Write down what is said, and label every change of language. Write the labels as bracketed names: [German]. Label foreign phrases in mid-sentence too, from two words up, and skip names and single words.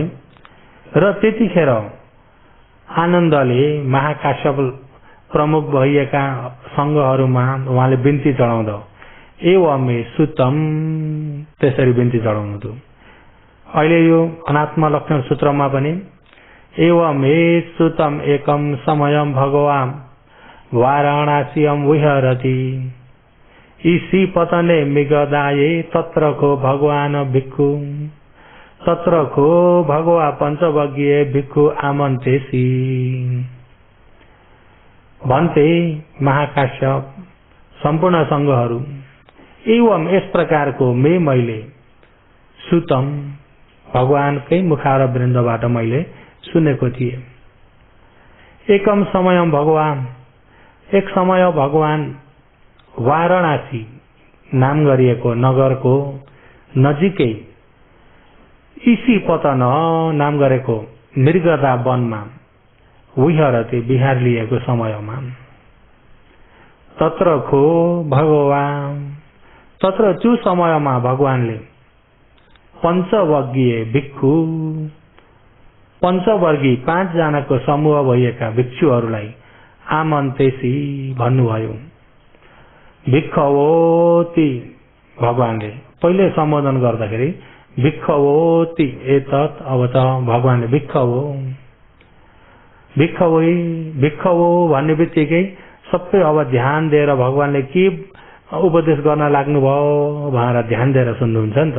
[Nepali] र त्यतिखेर आनन्दले महाकाश्यप प्रमुख भइएका संघहरूमा उहाँले बिन्ती चढाउँदा [Pali] एवमे सुतम [Nepali] त्यसरी बिन्ती चढाउनु थियो। अहिले यो अनात्म लक्षण सूत्रमा पनि [Pali] एवमे सुतम एकम समयम भगवान वाराणसीयम विहरति इसी पतने मिगदाये तत्र को भगवान भिक्खु तत्र को भगवा पंचवज्ञे भिक्खु आमन्तेसी [Nepali] भन्थे महाकाश्यप सम्पूर्ण संघहरू। एवं यस प्रकारको मैले सुतम भगवानकै मुखारवृन्दबाट मैले सुनेको थिएँ। [Pali] एकम समयम भगवान, [Nepali] एक समय भगवान वाराणसी नाम गरिएको नगरको नजिकै इसी पतन नाम गरेको मृगदा वनमा विहरते विहार लिएको समयमा [Pali] तत्र खो भगवान तत्र [Nepali] त्यो समयमा भगवानले पंचवज्ञीय भिक्षु पंचवर्गी 5 जनाको समूह भएका भिक्षुहरूलाई आमन्तेसी भन्नुभयो। भिक्षवोति भगवानले पहिले सम्बोधन गर्दाखेरि [Pali] भिक्षवोति एतत्, [Nepali] अब त भगवानले भिक्षवो भिक्षवो भन्ने बित्तिकै सबै अब ध्यान दिएर भगवानले के उपदेश गर्न लाग्नुभयो भनेर ध्यान दिएर सुन्नुहुन्छ नि त।